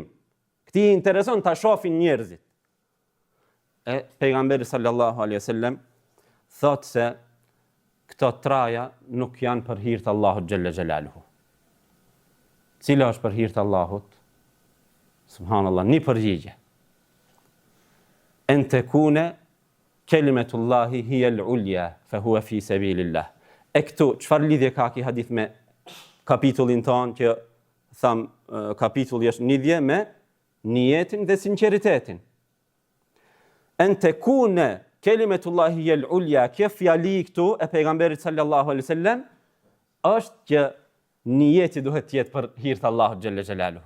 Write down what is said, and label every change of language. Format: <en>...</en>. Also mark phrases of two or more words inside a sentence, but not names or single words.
<sq>Këti intereson ta shohin njerëzit. E pejgamberi</sq> <ar>صلى الله عليه وسلم</ar> <sq>thot se këto traja nuk janë për hir të Allahut</sq> <ar>جل جلاله.</ar> <sq>Cila është për hir të Allahut? Subhanallah, një përgjigje.</sq> <ar>أن تكون كلمة الله هي العليا فهو في سبيل الله.</ar> <sq>E këtu, çfarë lidhje ka ky hadith me kapitullin tonë që tham kapitulli është lidhje me niyetin dhe sinqeritetin.</sq> <ar>أن تكون كلمة الله هي العليا,</ar> <sq>kjo fjali këtu e pejgamberit</sq> <ar>صلى الله عليه وسلم</ar> <sq>është që niyeti duhet të jetë për hir të Allahut</sq> <ar>جل جلاله.</ar>